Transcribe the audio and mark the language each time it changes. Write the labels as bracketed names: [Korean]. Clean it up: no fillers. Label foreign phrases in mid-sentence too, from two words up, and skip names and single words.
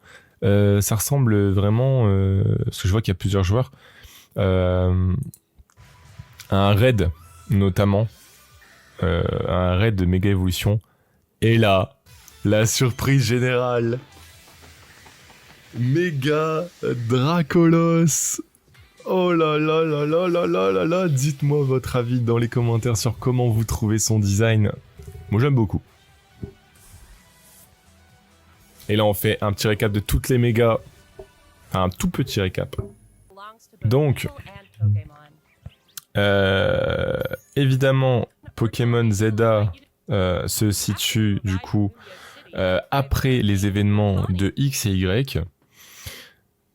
[French] Ça ressemble vraiment, parce que je vois qu'il y a plusieurs joueurs, à un raid notamment, un raid de méga évolution. Et là, la surprise générale. Méga Dracolos. Oh là là là là là là là là. Dites-moi votre avis dans les commentaires sur comment vous trouvez son design. Moi j'aime beaucoup. Et là on fait un petit récap de toutes les mégas. Enfin, un tout petit récap. Donc, évidemment, Pokémon ZA se situe du coup après les événements de X et Y.